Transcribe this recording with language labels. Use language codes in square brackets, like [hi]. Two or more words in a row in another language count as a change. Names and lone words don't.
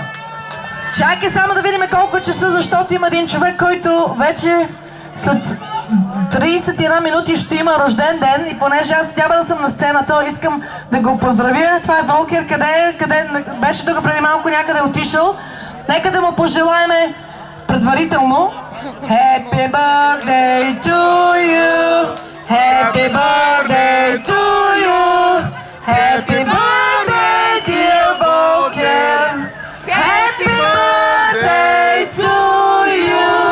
[bg] Чакай само да видим колко часа, защото има един човек, който вече след 31 минути ще има рожден ден и понеже аз няма да съм на сцената, искам да го поздравя. Това е Волкер, къде беше тук преди малко, някъде отишъл. Нека да му пожелаеме предварително [en] Happy birthday to you, Happy birthday to you, Happy birthday dear Volker, Happy birthday to you.